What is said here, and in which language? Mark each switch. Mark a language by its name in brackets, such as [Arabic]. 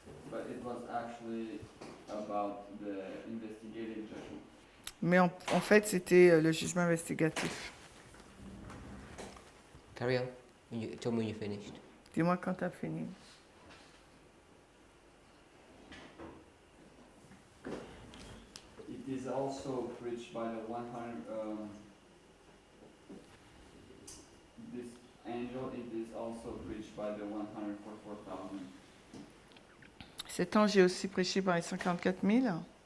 [English] But it was actually about the investigative judgment. [French] Mais en fait, le jugement investigatif. [English] Carry on. Tell me when you're finished. [French] Dis-moi quand tu as fini. [English] It is also preached by the 100. This angel, it is also preached by the 144,000. [French] Cet ange est aussi prêché par les 144 000.